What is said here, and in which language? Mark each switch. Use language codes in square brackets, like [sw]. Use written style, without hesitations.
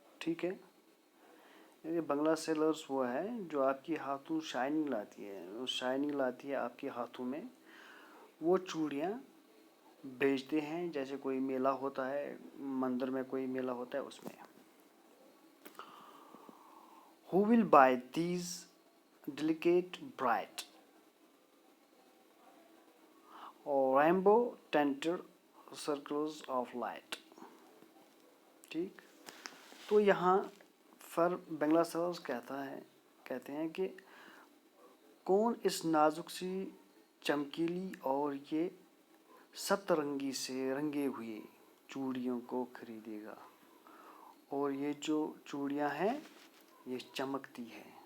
[hi] ठीक है, ये बंगला सेलर्स वो है जो आपके हाथों शाइनिंग लाती है, वो शाइनिंग लाती है आपके हाथों में, वो चूड़ियाँ बेचते हैं. जैसे कोई मेला होता है, मंदिर में कोई मेला होता है, उसमें. [en] Who will buy these delicate bright or rainbow tinted circles of light. [hi] ठीक, तो यहाँ पर बंगला सेलर्स कहते हैं कि कौन इस नाजुक सी चमकीली और ये सतरंगी से रंगे हुए चूड़ियों को खरीदेगा, और ये जो चूड़ियाँ हैं ये चमकती है.